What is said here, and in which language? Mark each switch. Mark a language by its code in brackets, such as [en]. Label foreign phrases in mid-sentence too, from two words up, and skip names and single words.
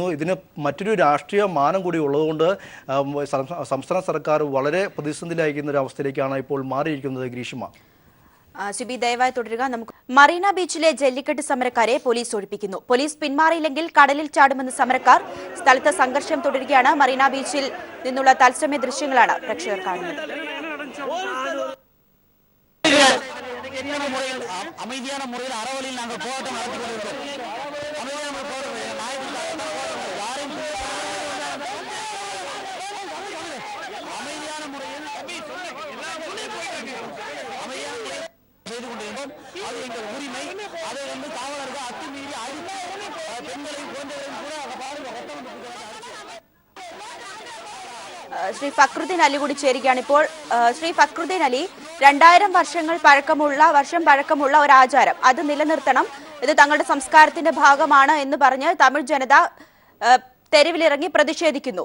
[ml] ഇതിന് മറ്റൊരു രാഷ്ട്രീയ മാനം കൂടി ഉള്ളതുകൊണ്ട് സംസ്ഥാന സർക്കാർ വളരെ പ്രതിസന്ധിയിലായിരിക്കുന്ന ഒരു അവസ്ഥയിലേക്കാണ് ഇപ്പോൾ മാറിയിരിക്കുന്നത്. ഗ്രീഷ്മ, സിബി ദയവായി തുടരുക. നമുക്ക് മറീന ബീച്ചിലെ ജല്ലിക്കെട്ട് സമരക്കാരെ പോലീസ് ഒഴിപ്പിക്കുന്നു. പോലീസ് പിന്മാറിയില്ലെങ്കിൽ കടലിൽ ചാടുമെന്ന് സമരക്കാർ. സ്ഥലത്ത് സംഘർഷം തുടരുകയാണ്. മറീന ബീച്ചിൽ നിന്നുള്ള തത്സമയ ദൃശ്യങ്ങളാണ് പ്രേക്ഷകർ കാണുന്നത്. [ta] அமைதியான முறையில் அறவழியில் நாங்கள் போராட்டம் நடத்தி அமைதியான முறையில் செய்து கொண்டிருந்தோம். அது எங்கள் உரிமை. அதை காவலர்கள் அத்துமீறி அடித்து பெண்களை குழந்தைகளையும் கூட பாருங்க. [ml] ശ്രീ ഫക്രുദ്ദീൻ അലി കൂടി ചേരുകയാണ് ഇപ്പോൾ. ശ്രീ ഫക്രുദ്ദീൻ അലി, 2000 വർഷം പഴക്കമുള്ള ഒരു ആചാരം അത് നിലനിർത്തണം, ഇത് തങ്ങളുടെ സംസ്കാരത്തിന്റെ ഭാഗമാണ് എന്ന് പറഞ്ഞ് തമിഴ് ജനത തെരുവിലിറങ്ങി പ്രതിഷേധിക്കുന്നു.